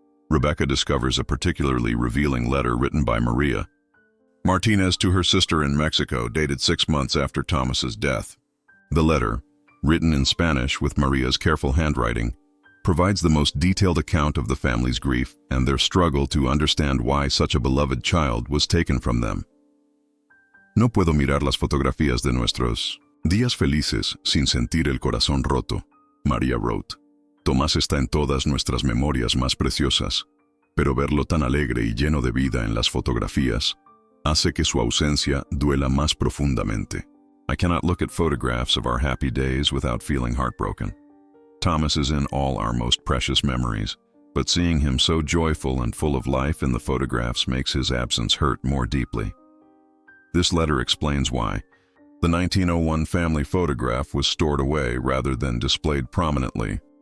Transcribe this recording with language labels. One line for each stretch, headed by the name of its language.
English: Rebecca discovers a particularly revealing letter written by Maria Martinez to her sister in Mexico, dated 6 months after Thomas's death. The letter, written in Spanish with Maria's careful handwriting, provides the most detailed account of the family's grief and their struggle to understand why such a beloved child was taken from them.
Spanish: No puedo mirar las fotografías de nuestros días felices sin sentir el corazón roto,
English: Maria wrote.
Spanish: Tomás está en todas nuestras memorias más preciosas, pero verlo tan alegre y lleno de vida en las fotografías hace que su ausencia duela más profundamente.
English: I cannot look at photographs of our happy days without feeling heartbroken. Thomas is in all our most precious memories, but seeing him so joyful and full of life in the photographs makes his absence hurt more deeply. This letter explains why the 1901 family photograph was stored away rather than displayed prominently.